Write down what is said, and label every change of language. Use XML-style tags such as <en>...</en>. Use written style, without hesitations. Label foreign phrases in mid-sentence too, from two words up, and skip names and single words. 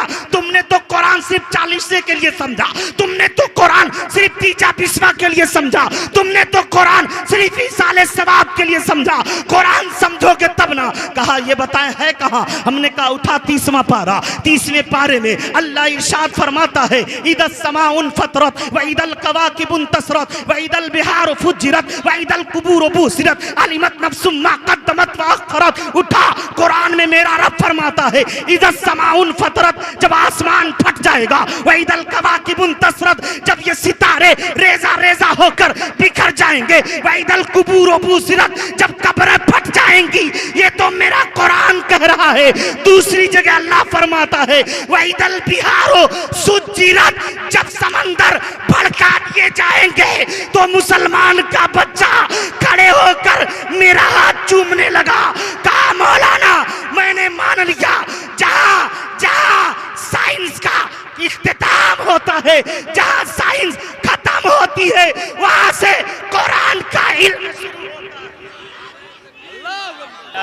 <ur>تم نے تو قرآن صرف 40 کے لیے سمجھا، تم نے تو قرآن صرف 30 20 کے لیے سمجھا، تم نے تو قرآن صرف 40 سال ثواب کے لیے سمجھا، قرآن سمجھو گے تب نا. کہا یہ بتائیں ہے کہاں؟ ہم نے کہا اٹھا 30واں پارہ. 30ویں پارے میں اللہ ارشاد فرماتا ہے,</ur> <ar>إذا السماء انفطرت وإذا الكواكب انتثرت وإذا البحار فجرت وإذا القبور بعثرت علمت نفس ما قدمت وأخرت.</ar> <ur>اٹھا، قرآن میں میرا رب فرماتا ہے,</ur> <ar>إذا السماء انفطرت,</ar> <ur>جب آسمان پھٹ جائے گا,</ur> <ar>وإذا الكواكب انتثرت,</ar> <ur>جب یہ ستارے ریزہ ریزہ ہو کر بکھر جائیں گے,</ur> <ar>وإذا القبور بعثرت,</ar> <ur>جب قبریں پھٹ جائیں گی. یہ تو میرا قرآن کہہ رہا ہے۔ دوسری جگہ اللہ فرماتا ہے,</ur> <ar>وإذا البحار سجرت,</ar> <ur>جب سمندر بھڑکا دیے جائیں گے تو مسلمان کا بچہ کھڑے ہو کر میرا ہاتھ چومنے لگا. کہا مولانا میں نے مان لیا، جہاں جہاں سائنس کا اختتام ہوتا ہے، جہاں سائنس ختم ہوتی ہے، وہاں سے قرآن کا علم شروع ہوتا ہے.</ur>